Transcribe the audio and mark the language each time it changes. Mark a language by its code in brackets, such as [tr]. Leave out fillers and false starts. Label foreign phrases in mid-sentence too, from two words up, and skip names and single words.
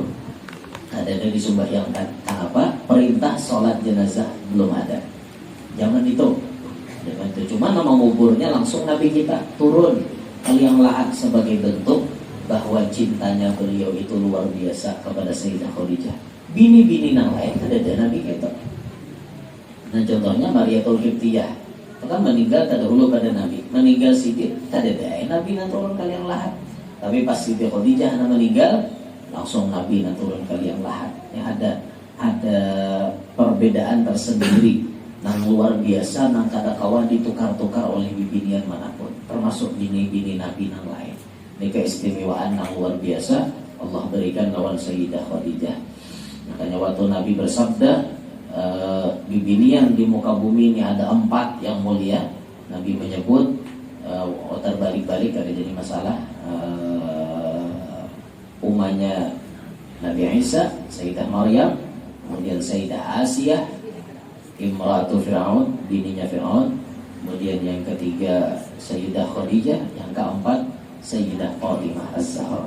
[id] Ada disembahyangkan. Kenapa? Perintah sholat jenazah belum ada. Zaman itu. Cuma nama kuburnya langsung Nabi kita turun ke liang lahat sebagai bentuk bahwa cintanya beliau itu luar biasa kepada Sayyidah Khadijah. [bjn] Bini-bini nang lain ada Nabi kita. Nah contohnya Mariatul Qibtiyah, kan meninggal terdahulu pada Nabi. Meninggal Siddiq kada ada Nabi nang turun ke liang lahat. Tapi pas Sayyidah Khadijah meninggal, langsung Nabi nang turun ke liang lahat. Yang ada perbedaan tersendiri nang luar biasa, nang kada kawan ditukar-tukar oleh bibinian manapun, termasuk bini-bini Nabi nang lain. Ini keistimewaan nang luar biasa Allah berikan lawan Sayyidah Khadijah. Makanya waktu Nabi bersabda, bibinian di muka bumi ini ada 4 yang mulia. [id] Nabi menyebut terbalik-balik ada jadi masalah. Umanya Nabi Isa, Sayyidah Maryam, kemudian Sayyidah Asiyah, Imratu Fir'aun, bininya Fir'aun, kemudian yang ketiga Sayyidah Khadijah, yang keempat Sayyidah Fatimah Az-Zahra.